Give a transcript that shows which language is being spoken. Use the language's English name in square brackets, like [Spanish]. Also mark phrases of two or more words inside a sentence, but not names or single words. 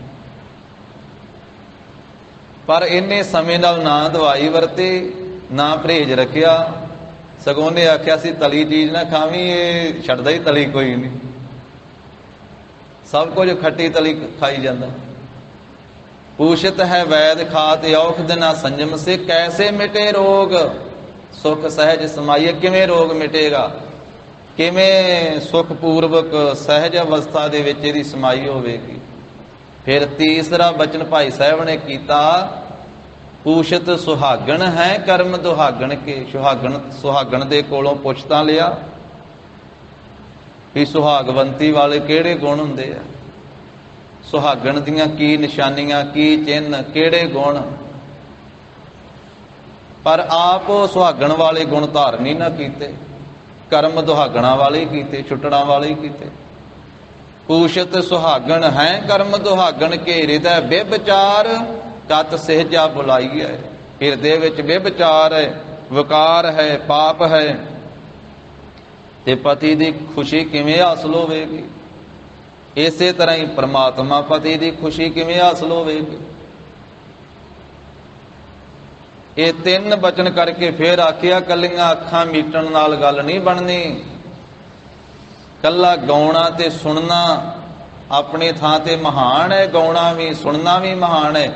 [Punjabi] ਪਰ ਇਨ੍ਹੇਂ ਸਮੇਂ ਨਾਲ ਨਾ ਦਵਾਈ ਵਰਤੀ ਨਾ ਪਰਹੇਜ਼ ਰੱਖਿਆ, ਸਗੋਂ ਨੇ ਆਖਿਆ ਸੀ ਤਲੀ ਚੀਜ਼ ਨਾ ਖਾਵੀਂ, ਇਹ ਛੱਡਦਾ ਹੀ ਤਲੀ ਕੋਈ ਨਹੀਂ, ਸਭ ਕੁਝ ਖੱਟੀ ਤਲੀ ਖਾਈ ਜਾਂਦਾ। ਪੂਛਤ ਹੈ ਵੈਦ ਖਾਤ ਔਖਦ ਨਾ ਸੰਜਮ ਸੇ, ਕੈਸੇ ਮਿਟੇ ਰੋਗ ਸੁਖ ਸਹਜ ਸਮਾਈਐ। ਕਿਵੇਂ ਰੋਗ ਮਿਟੇਗਾ, ਕਿਵੇਂ ਸੁਖਪੂਰਵਕ ਸਹਜ ਅਵਸਥਾ ਦੇ ਵਿਚ ਇਹਦੀ ਸਮਾਈ ਹੋਵੇਗੀ। ਫਿਰ ਤੀਸਰਾ ਬਚਨ ਭਾਈ ਸਾਹਿਬ ਨੇ ਕੀਤਾ, ਪੂਛਤ ਸੁਹਾਗਣ ਹੈ ਕਰਮ ਦੁਹਾਗਣ ਕੇ। ਸੁਹਾਗਣ ਦੇ ਕੋਲੋਂ ਪੁੱਛ ਤਾਂ ਲਿਆ ਵੀ ਸੁਹਾਗਵੰਤੀ ਵਾਲੇ ਕਿਹੜੇ ਗੁਣ ਹੁੰਦੇ ਆ, ਸੁਹਾਗਣ ਦੀਆਂ ਕੀ ਨਿਸ਼ਾਨੀਆਂ, ਕੀ ਚਿੰਨ੍ਹ, ਕਿਹੜੇ ਗੁਣ। ਪਰ ਆਪ ਸੁਹਾਗਣ ਵਾਲੇ ਗੁਣ ਧਾਰਨ ਹੀ ਨਾ ਕੀਤੇ, ਕਰਮ ਦੁਹਾਗਣਾਂ ਵਾਲੇ ਹੀ ਕੀਤੇ, ਛੁੱਟੜਾਂ ਵਾਲੇ ਹੀ ਕੀਤੇ। ਪੂਛਤ ਸੁਹਾਗਣ ਹੈ ਕਰਮ ਦੁਹਾਗਣ ਕੇ, ਹਿਰਦੈ ਬੇਬਿਚਾਰ ਕਤ ਸਹਜਾ ਬੁਲਾਈ ਹੈ। ਹਿਰਦੇ ਵਿਚ ਬੇਵਿਚਾਰ ਹੈ, ਵਿਕਾਰ ਹੈ, ਪਾਪ ਹੈ, ਤੇ ਪਤੀ ਦੀ ਖੁਸ਼ੀ ਕਿਵੇਂ ਹਾਸਲ ਹੋਵੇਗੀ। ਇਸੇ ਤਰ੍ਹਾਂ ਹੀ ਪਰਮਾਤਮਾ ਪਤੀ ਦੀ ਖੁਸ਼ੀ ਕਿਵੇਂ ਹਾਸਲ ਹੋਵੇਗੀ। ਇਹ 3 ਬਚਨ ਕਰਕੇ ਫਿਰ ਆਖਿਆ, ਕੱਲਿਆਂ ਅੱਖਾਂ ਮੀਟਣ ਨਾਲ ਗੱਲ ਨਹੀਂ ਬਣਨੀ, ਕੱਲਾ ਗਾਉਣਾ ਤੇ ਸੁਣਨਾ ਆਪਣੇ ਥਾਂ ਤੇ ਮਹਾਨ ਹੈ, ਗਾਉਣਾ ਵੀ ਸੁਣਨਾ ਵੀ ਮਹਾਨ ਹੈ।